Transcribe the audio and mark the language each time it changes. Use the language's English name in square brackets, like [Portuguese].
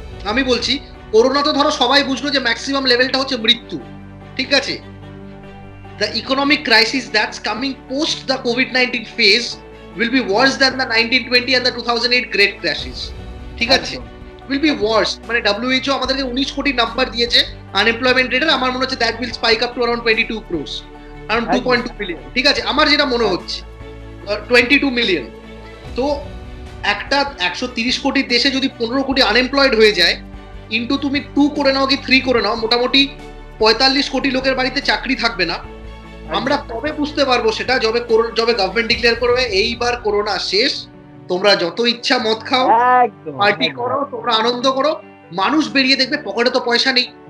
[Bangla] আমি বলছি করোনা তো ধরো সবাই বুঝলো যে ম্যাক্সিমাম লেভেলটা হচ্ছে মৃত্যু, ঠিক আছে? [English] The economic crisis that's coming post the COVID-19 phase will be worse than the 1920 and the 2008 great crashes, [Bangla] ঠিক আছে? [English] will be worse, [Bangla] মানে WHO আমাদেরকে 19 কোটি নাম্বার দিয়েছে আনএমপ্লয়মেন্ট রেটের, আমার মনে হচ্ছে [English] that will spike up to around 22 crores, around 2.2 billion, [Bangla] ঠিক আছে? আমার যেটা মনে হচ্ছে 22 মিলিয়ন। তো একটা 130 কোটি দেশে যদি 15 কোটি আনএমপ্লয়েড হয়ে যায়, ইনটু তুমি 2 করে নাও কি 3 করে নাও, মোটামুটি 45 কোটি লোকের বাড়িতে চাকরি থাকবে না। আমরা তবে বুঝতে পারবো সেটা যবে গভর্নমেন্ট ডিক্লেয়ার করবে এইবার করোনা শেষ, তোমরা যত ইচ্ছা মদ খাও, পার্টি করো, তোমরা আনন্দ করো, মানুষ বেরিয়ে দেখবে পকেটে তো পয়সা নেই।